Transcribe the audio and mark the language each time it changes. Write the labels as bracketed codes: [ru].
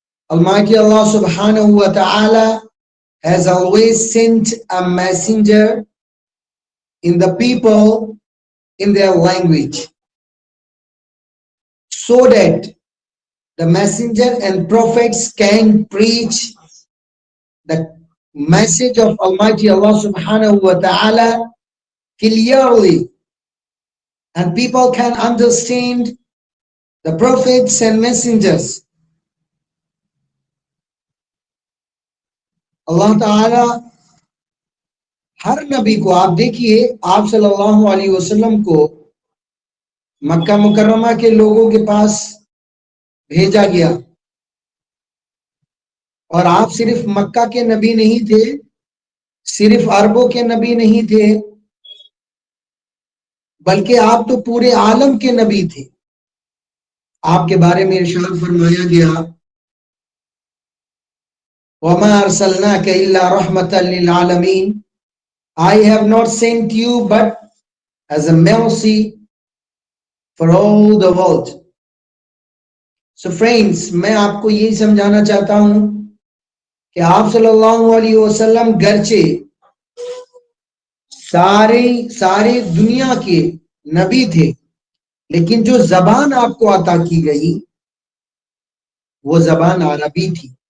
[en] Almighty Allah subhanahu wa ta'ala has always sent a messenger in the people in their language, so that the messenger and prophets can preach the message of Almighty Allah subhanahu wa ta'ala clearly, and people can understand the prophets and messengers. [ur] اللہ تعالی ہر نبی کو, آپ دیکھیے آپ صلی اللہ علیہ وسلم کو مکہ مکرمہ کے لوگوں کے پاس بھیجا گیا, اور آپ صرف مکہ کے نبی نہیں تھے, صرف عربوں کے نبی نہیں تھے, بلکہ آپ تو پورے عالم کے نبی تھے. آپ کے بارے میں ارشاد فرمایا گیا [ar] وَمَا أَرْسَلْنَاكَ إِلَّا رَحْمَةً لِلْعَالَمِينَ. [en] I have not sent you but as a mercy for all the world. So friends, [ur] میں آپ کو یہی سمجھانا چاہتا ہوں کہ آپ صلی اللہ علیہ وسلم گرچہ سارے دنیا کے نبی تھے, لیکن جو زبان آپ کو عطا کی گئی وہ زبان عربی تھی.